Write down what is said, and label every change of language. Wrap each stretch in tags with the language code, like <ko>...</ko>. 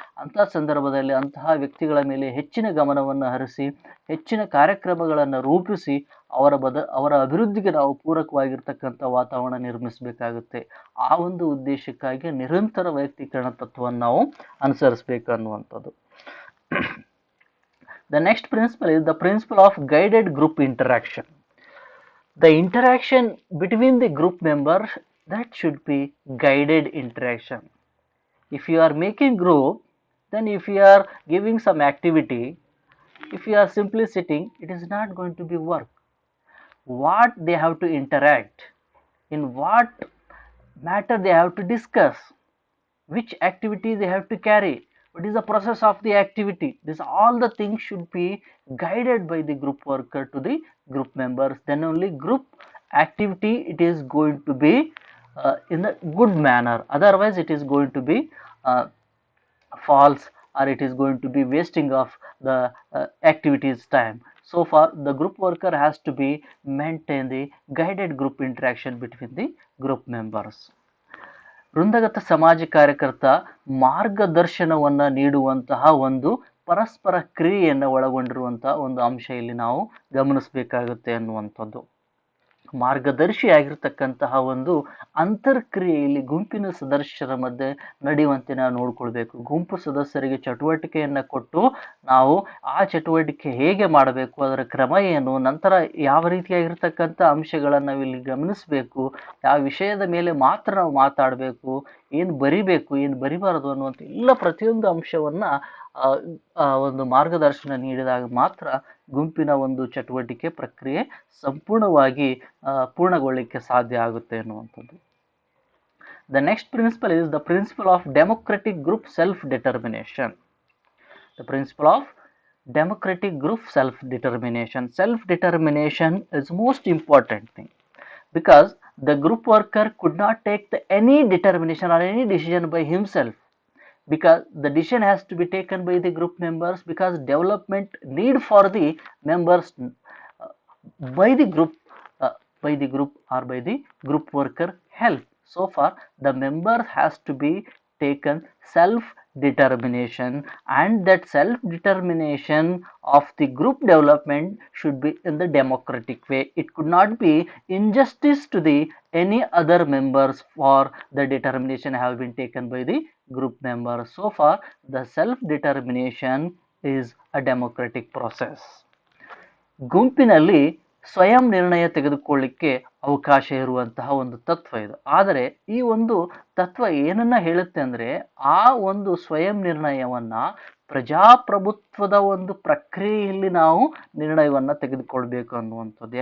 <kn>ಅಂತಹ ಸಂದರ್ಭದಲ್ಲಿ ಅಂತಹ ವ್ಯಕ್ತಿಗಳ ಮೇಲೆ ಹೆಚ್ಚಿನ ಗಮನವನ್ನು ಹರಿಸಿ ಹೆಚ್ಚಿನ ಕಾರ್ಯಕ್ರಮಗಳನ್ನು ರೂಪಿಸಿ ಅವರ ಅಭಿವೃದ್ಧಿಗೆ ನಾವು ಪೂರಕವಾಗಿರ್ತಕ್ಕಂಥ ವಾತಾವರಣ ನಿರ್ಮಿಸಬೇಕಾಗುತ್ತೆ. ಆ ಒಂದು ಉದ್ದೇಶಕ್ಕಾಗಿ ನಿರಂತರ ವೈಯಕ್ತೀಕರಣ ತತ್ವವನ್ನು ನಾವು ಅನುಸರಿಸಬೇಕು ಅನ್ನುವಂಥದ್ದು.</kn> <en>The next principle is the principle of guided group interaction. The interaction between the group members, that should be guided interaction. If you are making group, then if you are giving some activity, if you are simply sitting, it is not going to be work. What they have to interact, in what matter they have to discuss, which activity they have to carry, what is the process of the activity, this all the things should be guided by the group worker to the group members. Then only group activity it is going to be in a good manner, otherwise it is going to be false, or it is going to be wasting of the activities time. So far, the group worker has to be maintain the guided group interaction between the group members.</en> <kn>ವೃಂದಗತ ಸಮಾಜ ಕಾರ್ಯಕರ್ತ ಮಾರ್ಗದರ್ಶನವನ್ನು ನೀಡುವಂತಹ ಒಂದು ಪರಸ್ಪರ ಕ್ರಿಯೆಯನ್ನು ಒಳಗೊಂಡಿರುವಂತಹ ಒಂದು ಅಂಶ ಇಲ್ಲಿ ನಾವು ಗಮನಿಸಬೇಕಾಗುತ್ತೆ ಅನ್ನುವಂಥದ್ದು. ಮಾರ್ಗದರ್ಶಿಯಾಗಿರ್ತಕ್ಕಂತಹ ಒಂದು ಅಂತರ್ಕ್ರಿಯೆಯಲ್ಲಿ ಗುಂಪಿನ ಸದಸ್ಯರ ಮಧ್ಯೆ ನಡೆಯುವಂತೆ ನಾವು ನೋಡ್ಕೊಳ್ಬೇಕು. ಗುಂಪು ಸದಸ್ಯರಿಗೆ ಚಟುವಟಿಕೆಯನ್ನು ಕೊಟ್ಟು ನಾವು ಆ ಚಟುವಟಿಕೆ ಹೇಗೆ ಮಾಡಬೇಕು, ಅದರ ಕ್ರಮ ಏನು, ನಂತರ ಯಾವ ರೀತಿಯಾಗಿರ್ತಕ್ಕಂಥ ಅಂಶಗಳನ್ನು ನಾವು ಇಲ್ಲಿ ಗಮನಿಸಬೇಕು, ಯಾವ ವಿಷಯದ ಮೇಲೆ ಮಾತ್ರ ನಾವು ಮಾತಾಡಬೇಕು, ಏನು ಬರಿಬೇಕು, ಏನು ಬರಿಬಾರದು ಅನ್ನುವಂಥ ಎಲ್ಲ ಪ್ರತಿಯೊಂದು ಅಂಶವನ್ನು ಒಂದು ಮಾರ್ಗದರ್ಶನ ನೀಡಿದಾಗ ಮಾತ್ರ ಗುಂಪಿನ ಒಂದು ಚಟುವಟಿಕೆ ಪ್ರಕ್ರಿಯೆ ಸಂಪೂರ್ಣವಾಗಿ ಪೂರ್ಣಗೊಳ್ಳಲಿಕ್ಕೆ ಸಾಧ್ಯ ಆಗುತ್ತೆ ಅನ್ನುವಂಥದ್ದು.</kn> <en>The next principle is the principle of democratic group self-determination. The principle of democratic group self-determination. Self-determination is most important thing, because the group worker could not take any determination or any decision by himself, because the decision has to be taken by the group members, because development need for the members by the group or by the group worker help. So far, the member has to be taken self determination, and that self determination of the group development should be in the democratic way. It could not be injustice to the any other members for the determination have been taken by the group members. So far, the self determination is a democratic process.</en> <kn>ಗುಂಪಿನಲ್ಲಿ ಸ್ವಯಂ ನಿರ್ಣಯ ತೆಗೆದುಕೊಳ್ಳಿಕ್ಕೆ ಅವಕಾಶ ಇರುವಂತಹ ಒಂದು ತತ್ವ ಇದು. ಆದರೆ ಈ ಒಂದು ತತ್ವ ಏನನ್ನ ಹೇಳುತ್ತೆ ಅಂದರೆ, ಆ ಒಂದು ಸ್ವಯಂ ನಿರ್ಣಯವನ್ನ ಪ್ರಜಾಪ್ರಭುತ್ವದ ಒಂದು ಪ್ರಕ್ರಿಯೆಯಲ್ಲಿ ನಾವು ನಿರ್ಣಯವನ್ನು ತೆಗೆದುಕೊಳ್ಬೇಕು ಅನ್ನುವಂಥದ್ದು.</kn>